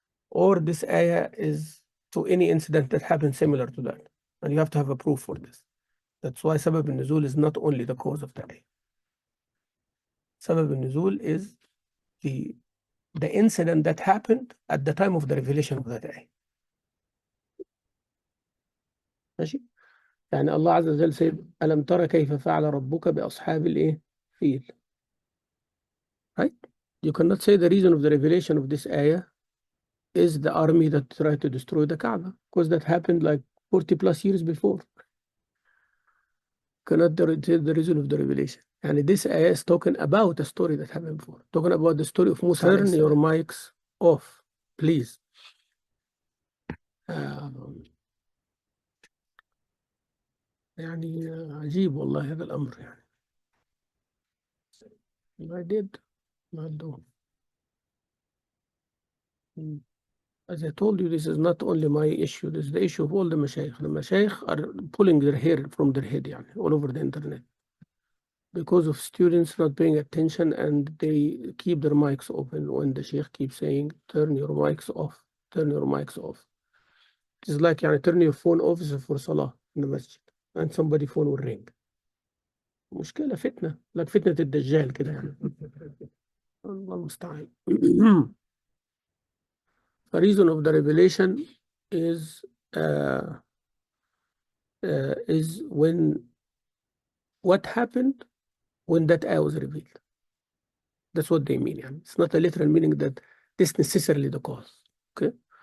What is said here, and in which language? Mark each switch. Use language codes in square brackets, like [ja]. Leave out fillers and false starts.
[en] Or this ayah is to any incident that happens similar to that? And you have to have a proof for this. That's why sabab al-nuzul is not only the cause of the ayah. Sabab al-nuzul is the the incident that happened at the time of the revelation of that ayah. [ar] ماشي. يعني الله عز وجل said ألم ترى كيف فعل ربك بأصحاب الإيه فيل. [en] Right? You cannot say the reason of the revelation of this ayah is the army that tried to destroy the Kaaba, because that happened like 40 plus years before. Cannot say the reason of the revelation. And this ayah is talking about a story that happened before. Talking about the story of Musa. Turn your mics off, please. [ar] يعني عجيب والله هذا الأمر يعني. [en] I did not do. As I told you, this is not only my issue, this is the issue of all the mashayikh. The mashayikh are pulling their hair from their head يعني, all over the internet, because of students not paying attention, and they keep their mics open when the sheikh keeps saying, turn your mics off, turn your mics off. It's like يعني, turn your phone off for salah in the masjid, and somebody phone will ring. [ar] مشكلة فتنة like فتنة الدجال كده يعني. الله المستعان. [en] The reason of the revelation is when what happened when that ayah was revealed. That's what they mean. Yani. It's not a literal meaning that this necessarily the cause. Okay.